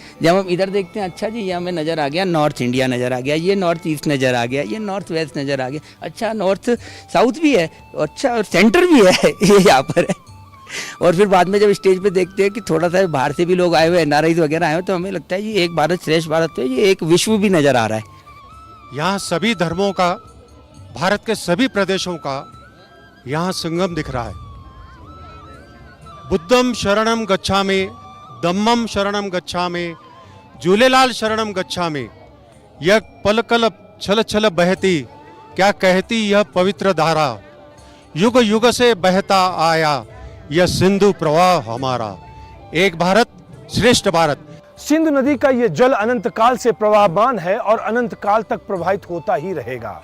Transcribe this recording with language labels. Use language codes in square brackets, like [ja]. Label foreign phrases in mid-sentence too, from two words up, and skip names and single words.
[hi] जब हम इधर देखते हैं, अच्छा जी ये हमें नज़र आ गया [en] North India [hi] नज़र आ गया, ये [en] North East [hi] नज़र आ गया, ये [en] North West [hi] नज़र आ गया, अच्छा [en] North South [hi] भी है, अच्छा और सेंटर भी है ये यहाँ पर है। और फिर बाद में जब स्टेज पे देखते हैं कि थोड़ा सा बाहर से भी लोग आए हुए, NRIs वगैरह आए हुए, तो हमें लगता है ये एक भारत श्रेष्ठ भारत है, ये एक विश्व भी नज़र आ रहा है। यहाँ सभी धर्मों का, भारत के सभी प्रदेशों का यहाँ संगम दिख रहा है। [pi] बुद्धम शरणम गच्छामि, धम्मम शरणम गच्छामि, झूलेलाल शरणम गच्छामि। [hi] यह पल कल छल छल बहती, क्या कहती यह पवित्र धारा, युग युग से बहता आया यह सिंधु प्रवाह हमारा। एक भारत श्रेष्ठ भारत। सिंधु नदी का ये जल अनंत काल से प्रवाहमान है और अनंत काल तक प्रवाहित होता ही रहेगा।